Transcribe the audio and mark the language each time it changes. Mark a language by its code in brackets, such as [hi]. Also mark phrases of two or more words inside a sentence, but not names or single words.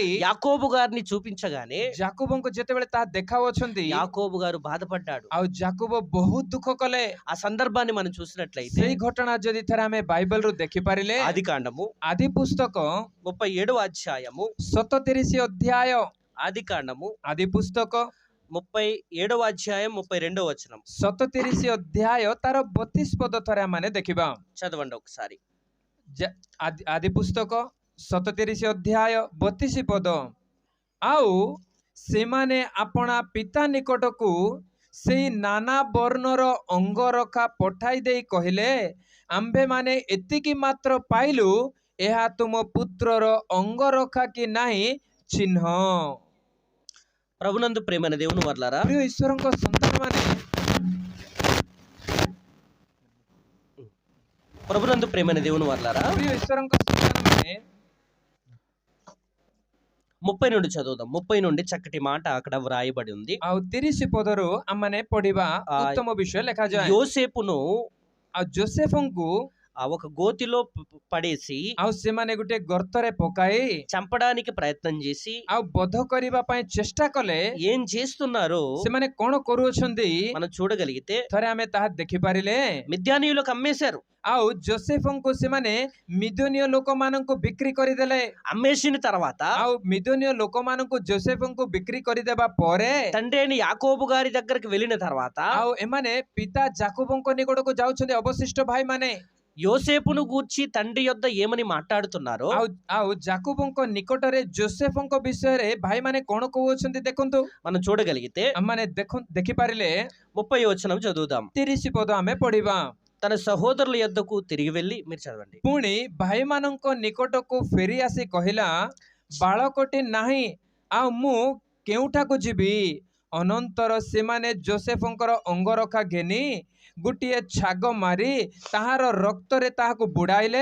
[te] యాకోబు గారిని చూపించగానే [or] ଜାକୋବଙ୍କୁ ଯେତେବେଳେ ତାହା ଦେଖାଉଛନ୍ତି, [te] యాకోబు గారు బాధపడ్డాడు. [or] ଆଉ ଜାକୋବ ବହୁତ ଦୁଃଖ କଲେ। [te] ఆ సందర్భాన్ని మనం చూసినట్లయితే, [or] ସେଇ ଘଟଣା ଯଦି ଥରେ ଆମେ ବାଇବେଲରୁ ଦେଖିପାରିଲେ, [te] ఆది కాండము [or] ଆଦି పుస్తକ [te] 37వ అధ్యాయము, [or] 37 ଅଧ୍ୟାୟ, [te] ఆది కాండము [or] ଆଦି ପୁସ୍ତକ [te] 37వ అధ్యాయం 32వ వచనం [or] 37 ଅଧ୍ୟାୟ ତାର 32 ପଦ ଥରେ ଆମେ ଦେଖିବା। [te] చదవండి ఒకసారి. [or] ଆଦି ପୁସ୍ତକ 37 ଅଧ୍ୟାୟ 32 ପଦ। ଆଉ ସେମାନେ ଆପଣା ପିତା ନିକଟକୁ ସେଇ ନାନା ବର୍ଣ୍ଣର ଅଙ୍ଗରଖା ପଠାଇ ଦେଇ କହିଲେ, ଆମ୍ଭେମାନେ ଏତିକି ମାତ୍ର ପାଇଲୁ, ଏହା ତୁମ ପୁତ୍ରର ଅଙ୍ଗରଖା କି ନାହିଁ ଚିହ୍ନ। [te] ప్రభునందు ప్రేమైన దేవుని వర్లారా, [or] ପ୍ରିୟ ଈଶ୍ୱରଙ୍କ ସନ୍ତାନମାନେ, [te] ప్రభునందు ప్రేమైన దేవుని వర్లారా, [or] ପ୍ରିୟ ଈଶ୍ୱରଙ୍କ ସନ୍ତାନମାନେ, [te] 30 నుండి చదువుదాం. 30 నుండి చక్కటి మాట అక్కడ వ్రాయబడి ఉంది. [or] ଆଉ 30 ପଦରୁ ଆମମାନେ ପଢିବା ଉତ୍ତମ ବିଷୟ ଲେଖାଯାଏ। [te] యోసేపును [or] ଆଉ ଜୋସେଫଙ୍କୁ [te] ఒక గోతిలో పడేసి, [or] ଆଉ ସେମାନେ ଗୋଟେ ଗର୍ତ୍ତରେ ପକାଇ [te] చంపడానికి ప్రయత్నం చేసి, [or] ଆଉ ବଧ କରିବା ପାଇଁ ଚେଷ୍ଟା କଲେ। [te] ఏం చేస్తున్నారో [or] ସେମାନେ କଣ କରୁଅଛନ୍ତି [te] మనం చూడగలిగితే, [or] ଥରେ ଆମେ ତାହା ଦେଖିପାରିଲେ। [te] మిద్యానీయులకు అమ్మేశారు. [or] ଆଉ ଜୋସେଫଙ୍କୁ ସେମାନେ ମିଦନୀୟ ଲୋକମାନଙ୍କୁ ବିକ୍ରି କରିଦେଲେ। [te] అమ్మేసిన తర్వాత [or] ଆଉ ମିଦନୀୟ ଲୋକମାନଙ୍କୁ ଜୋସେଫଙ୍କୁ ବିକ୍ରି କରିଦେବା ପରେ, [te] తండ్రి అయిన యాకోబు గారి దగ్గరికి వెళ్ళిన తర్వాత [or] ଆଉ ଏମାନେ ପିତା ଜାକୋବଙ୍କ ନିକଟକୁ ଯାଉଛନ୍ତି। ଅବଶିଷ୍ଟ ଭାଇମାନେ [te] యోసేపును గూర్చి తండ్రి యొద్ద ఏమని మాట్లాడుతున్నారో [or] ଆଉ ଯାକୁବଙ୍କ ନିକଟରେ ଯୋସେଫଙ୍କ ବିଷୟରେ ଭାଇମାନେ କଣ କହୁଛନ୍ତି ଦେଖନ୍ତୁ। [te] మనం చూడగలిగితే [or] ଆମମାନେ ଦେଖିପାରିଲେ [te] 30వ వచనం చదువుదాం. [or] 30 ପଦ ଆମେ ପଢିବା। [te] తన సహోదరుల యొద్దకు తిరిగి వెళ్ళి, మీరు చదవండి. [or] ପୁଣି ଭାଇମାନଙ୍କ ନିକଟକୁ ଫେରି ଆସି କହିଲା, ବାଳକଟି ନାହିଁ, ଆଉ ମୁଁ କେଉଁଠାକୁ ଯିବି? ଅନନ୍ତର ସେମାନେ ଯୋସେଫଙ୍କର ଅଙ୍ଗରଖା ଘେନି ଗୋଟିଏ ଛାଗ ମାରି ତାହାର ରକ୍ତରେ ତାହାକୁ ବୁଡ଼ାଇଲେ।